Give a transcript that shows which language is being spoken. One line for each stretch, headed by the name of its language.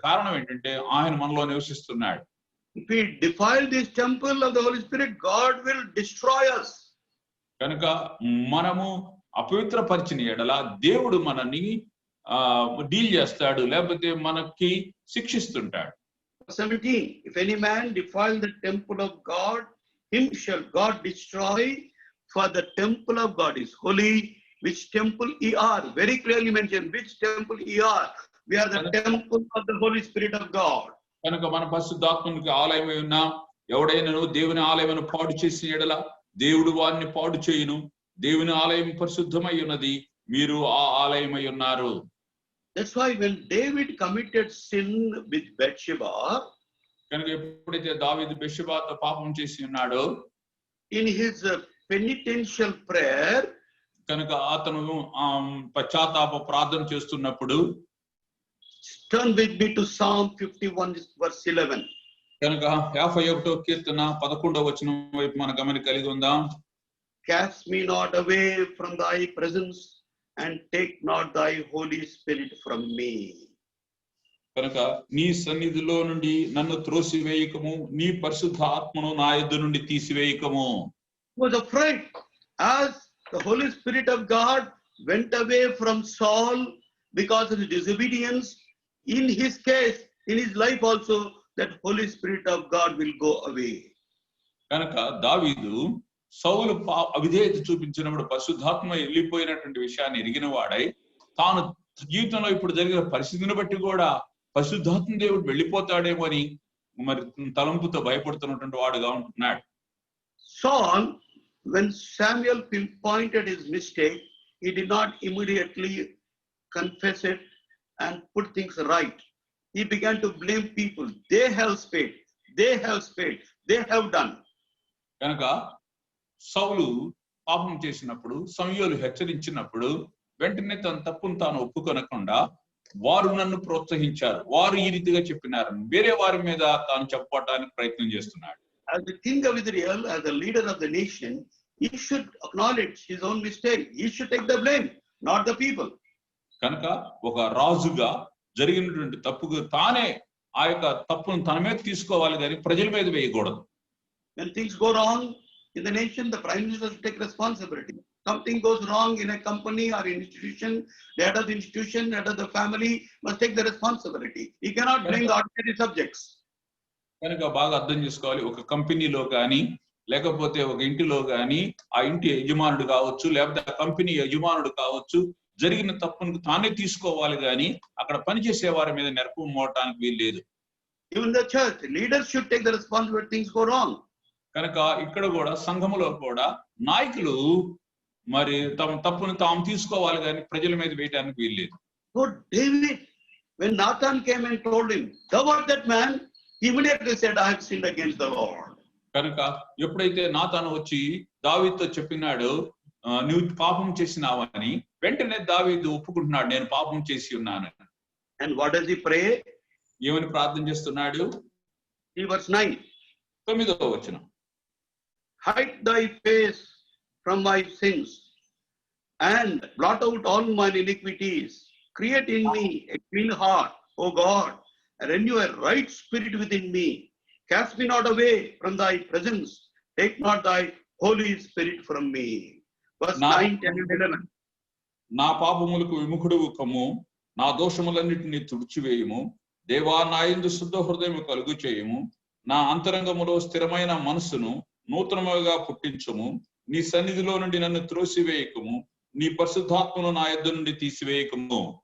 Telugu: కారణం ఏంటంటే ఆయన మనలో నివసిస్తున్నాడు.
English: If we defile this temple of the Holy Spirit, God will destroy us.
Telugu: కనుక మనము అపవిత్రపరిచిన ఎడల దేవుడు మనని డీల్ చేస్తాడు, లేకపోతే మనకి శిక్షిస్తుంటాడు.
English: 17. If any man defile the temple of God, him shall God destroy, for the temple of God is holy. Which temple ye are? Very clearly mentioned which temple ye are. We are the temple of the Holy Spirit of God.
Telugu: కనుక మన పరిశుద్ధాత్మనికి ఆలయమై ఉన్నాం. ఎవడైనను దేవుని ఆలయమును పాడు చేసిన ఎడల దేవుడు వారిని పాడు చేయును. దేవుని ఆలయం పరిశుద్ధమై ఉన్నది, మీరు ఆ ఆలయమై ఉన్నారు.
English: That's why when David committed sin with Bathsheba,
Telugu: కనుక ఎప్పుడైతే దావీదు బెత్షెబాతో పాపం చేసి ఉన్నాడో,
English: in his penitential prayer,
Telugu: కనుక అతను పశ్చాత్తాప ప్రార్థన చేస్తున్నప్పుడు,
English: turn with me to Psalm 51 verse 11.
Telugu: కనుక 51వ కీర్తన 11వ వచనం వైపు మన గమని కలిగి ఉందాం.
English: Cast me not away from thy presence, and take not thy Holy Spirit from me.
Telugu: కనుక నీ సన్నిధిలో నుండి నన్ను త్రోసివేయకము, నీ పరిశుద్ధ ఆత్మను నా యొద్ద నుండి తీసివేయకము.
English: He was afraid as the Holy Spirit of God went away from Saul because of his disobedience. In his case, in his life also, that Holy Spirit of God will go away.
Telugu: కనుక దావీదు సౌలు అవిధేయత చూపించినప్పుడు పరిశుద్ధాత్మ వెళ్ళిపోయినటువంటి విషయాన్ని ఎరిగిన వాడై, తాను జీవితంలో ఇప్పుడు జరిగిన పరిస్థితిని బట్టి కూడా పరిశుద్ధాత్మ దేవుడు వెళ్ళిపోతాడేమో అని మరి తలంపుతో భయపడుతున్నటువంటి వాడుగా ఉంటున్నాడు.
English: Saul, when Samuel pinpointed his mistake, he did not immediately confess it and put things right. He began to blame people. They have spade, they have spade, they have done.
Telugu: కనుక సౌలు పాపం చేసినప్పుడు సమూయేలు హెచ్చరించినప్పుడు వెంటనే తన తప్పును తాను ఒప్పుకొనకుండా, వారు నన్ను ప్రోత్సహించారు, వారు ఈ రీతిగా చెప్పినారు, వేరే వారి మీద తాను చెప్పడానికి ప్రయత్నం చేస్తున్నాడు.
English: As the king of Israel, as the leader of the nation, he should acknowledge his own mistake. He should take the blame, not the people.
Telugu: కనుక ఒక రాజుగా జరిగినటువంటి తప్పుకు తానే ఆ యొక్క తప్పును తన మీద తీసుకోవాలి, కానీ ప్రజల మీద వేయకూడదు.
English: When things go wrong in the nation, the prime minister should take responsibility. Something goes wrong in a company or institution, the head of the institution, the head of the family must take the responsibility. He cannot blame the ordinary subjects.
Telugu: కనుక బాగా అర్థం చేసుకోవాలి. ఒక కంపెనీలో కానీ లేకపోతే ఒక ఇంటిలో కానీ ఆ ఇంటి యజమానుడు కావచ్చు, లేకపోతే ఆ కంపెనీ యజమానుడు కావచ్చు, జరిగిన తప్పును తానే తీసుకోవాలి, కానీ అక్కడ పనిచేసే వారి మీద నెరపు మోవటానికి వీలు లేదు.
English: Even the church leaders should take the responsibility when things go wrong.
Telugu: కనుక ఇక్కడ కూడా సంఘములో కూడా నాయకులు మరి తమ తప్పును తాము తీసుకోవాలి, కానీ ప్రజల మీద వేయడానికి వీలు లేదు.
English: So David, when Nathan came and told him, "Thou art that man," he immediately said, "I have sinned against the Lord."
Telugu: కనుక ఎప్పుడైతే నాతాను వచ్చి దావీదుతో చెప్పినాడు, నువ్వు పాపం చేసినావని, వెంటనే దావీదు ఒప్పుకుంటున్నాడు, నేను పాపం చేసి ఉన్నాను.
English: And what does he pray?
Telugu: ఏమని ప్రార్థన చేస్తున్నాడు?
English: Verse 9.
Telugu: 9వ వచనం.
English: Hide thy face from my sins and blot out all mine iniquities. Create in me a clean heart, O God, and renew a right spirit within me. Cast me not away from thy presence. Take not thy Holy Spirit from me. Verse 9, 10 and 11.
Telugu: నా పాపములకు విముఖుడు కమ్ము, నా దోషములన్నిటిని తుడిచివేయము, దేవా నా యందు శుద్ధ హృదయం కలుగు చేయము, నా అంతరంగములో స్థిరమైన మనస్సును నూతనముగా పుట్టించుము, నీ సన్నిధిలో నుండి నన్ను త్రోసివేయకము, నీ పరిశుద్ధాత్మను నా యొద్ద నుండి తీసివేయకము.